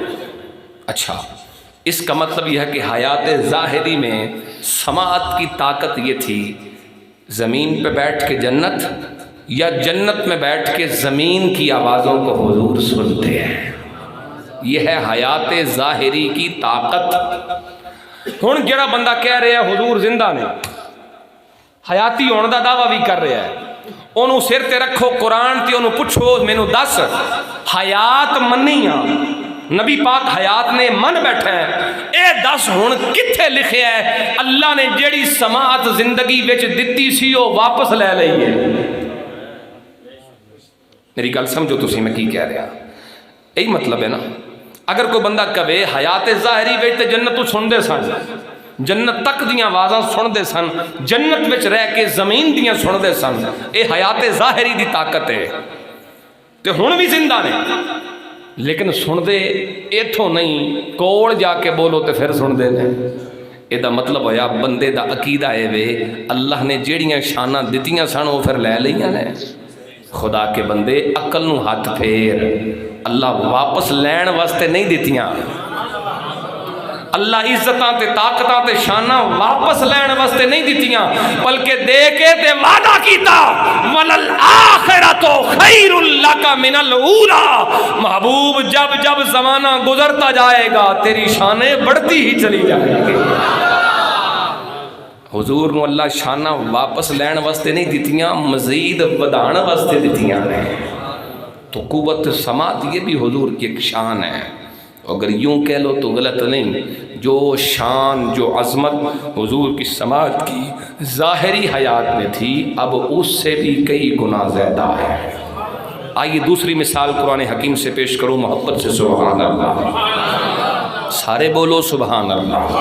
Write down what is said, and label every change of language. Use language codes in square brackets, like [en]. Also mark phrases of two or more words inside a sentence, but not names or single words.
[ur] اچھا اس کا مطلب یہ ہے کہ حیات ظاہری میں سماعت کی طاقت یہ تھی، زمین پہ بیٹھ کے جنت یا جنت میں بیٹھ کے زمین کی آوازوں کو حضور سنتے ہیں، یہ ہے حیات ظاہری کی طاقت۔ [pa] ہن جڑا بندہ کہہ رہا ہے حضور زندہ نے، حیاتی ہونے دا دعویٰ بھی کر رہا ہے، انہوں سر تے رکھو قرآن تے انہوں پوچھو مینوں دس حیات منیاں، نبی پاک حیات نے من بیٹھا ہے، اے دس ہن کتھے لکھے ہے اللہ نے جیڑی سماعت زندگی وچ دتی سی وہ واپس لے لئی ہے؟ میری گل سمجھو تسی میں کی کہہ رہا، یہی مطلب ہے نا۔ اگر کوئی بندہ کہے حیات ظاہری وچ تے جنت تو سن دے سن، جنت تک دیاں آوازاں سن دے سن، جنت وچ رہ کے زمین دیاں سن دے سن، اے حیات ظاہری دی طاقت ہے، تے ہن بھی زندہ نے، لیکن سن دے ایتھوں نہیں، کول جا کے بولو تے پھر سن دے نے۔ یہ دا مطلب ہویا بندے دا عقیدہ ہے وے اللہ نے جیڑیاں شاناں دتیاں سن وہ پھر لے لیاں نے۔ [ur] خدا کے بندے [pa] عقل نو ہاتھ پھیر، اللہ واپس لین واسطے نہیں دتیاں، اللہ عزتاں تے طاقتاں تے شاناں واپس لین واسطے نہیں دتیاں بلکہ دے کے تے وعدہ کیتا [ar] وللآخرۃ خیر لک من الاولی، [ur] محبوب جب جب زمانہ گزرتا جائے گا تیری شانیں بڑھتی ہی چلی جائیں گی۔ [pa] حضور نو اللہ شانہ واپس لین واسطے نہیں دتیاں، مزید ودان واسطے دتیاں نے۔ [ur] تو قوت سماعت یہ بھی حضور کی ایک شان ہے، اگر یوں کہہ لو تو غلط نہیں۔ جو شان جو عظمت حضور کی سماعت کی ظاہری حیات میں تھی اب اس سے بھی کئی گنا زیادہ ہے۔ آئیے دوسری مثال قرآن حکیم سے پیش کرو محبت سے، [ar] سبحان اللہ، [ur] سارے بولو [ar] سبحان اللہ۔